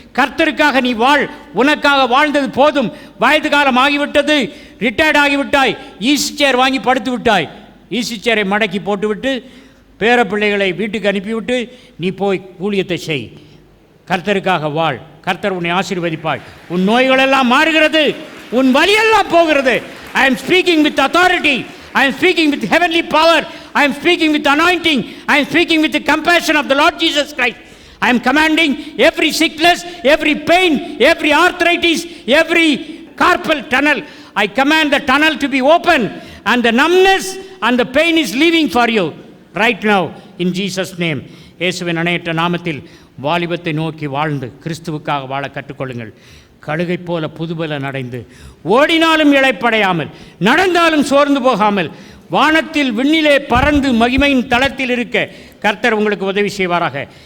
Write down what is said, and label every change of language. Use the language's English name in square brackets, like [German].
[Tamil] கர்த்தருக்காக நீ வாழ். உனக்காக வாழ்ந்தது போதும். வயது காலம் ஆகிவிட்டது, ரிட்டையர்ட் ஆகிவிட்டாய், ஈசி சேர் வாங்கி படுத்து விட்டாய். ஈசி சேரை மடக்கி போட்டுவிட்டு பேர பிள்ளைகளை வீட்டுக்கு அனுப்பிவிட்டு நீ போய் ஊழியத்தை செய். கர்த்தருக்காக வாழ். கர்த்தர் உன்னை ஆசீர்வதிப்பாய். உன் நோய்களெல்லாம் மாறுகிறது, உன் வலியெல்லாம் போகிறது. [English] I am speaking with authority. I am speaking with heavenly power. I am speaking with anointing. I am speaking with the compassion of the Lord Jesus Christ. I am commanding every sickness, every pain, every arthritis, every carpal tunnel. I command the tunnel to be open and the numbness and the pain is leaving for you right now in Jesus name. [Tamil] இயேசுவின் அணையற்ற நாமத்தில் வாலிபத்தை நோக்கி வாழ்ந்து கிறிஸ்துவுக்காக வாழ கற்றுக்கொள்ளுங்கள். கழுகை போல புதுபலன் அடைந்து ஓடினாலும் இளைப்படையாமல், நடந்தாலும் சோர்ந்து போகாமல், வானத்தில் விண்ணிலே பறந்து மகிமையின் தளத்தில் இருக்க கர்த்தர் உங்களுக்கு உதவி செய்வாராக.